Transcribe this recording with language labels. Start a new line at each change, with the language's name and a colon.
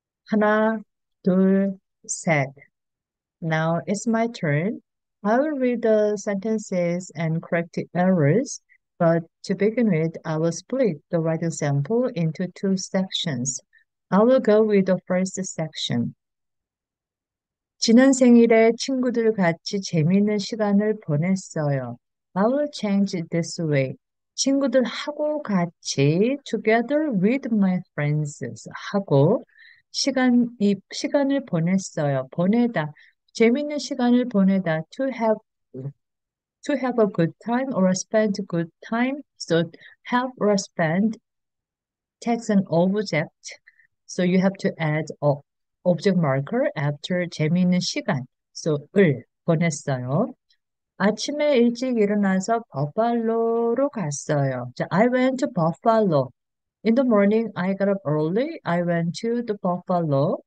Korean: 하나, 둘, 셋.
English: Now it's my turn. I will read the sentences and correct the errors, but to begin with, I will split the writing sample into two sections. I will go with the first section.
Korean: 지난 생일에 친구들 같이 재미있는 시간을 보냈어요.
English: I will change it this way.
Korean: 친구들하고 같이
English: together with my friends
Korean: 하고 시간을 보냈어요. 보내다. 재미있는 시간을 보내다.
English: To have a good time or spend a good time. So have or spend takes an object. So you have to add object marker after
Korean: 재미있는 시간. So 을 보냈어요. 아침에 일찍 일어나서 버팔로로 갔어요.
English: 자, I went to Buffalo. In the morning, I got up early. I went to the Buffalo.